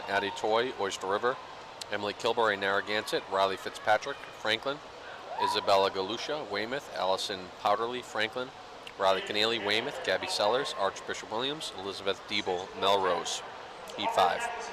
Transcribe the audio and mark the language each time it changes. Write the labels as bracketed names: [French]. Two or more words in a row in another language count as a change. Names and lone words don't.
[English] Addie Toy, Oyster River. Emily Kilbury, Narragansett. Riley Fitzpatrick, Franklin. Isabella Galusha, Weymouth. Allison Powderly, Franklin. Riley Keneally, Weymouth. Gabby Sellers, Archbishop Williams. Elizabeth Diebel, Melrose. Heat 5.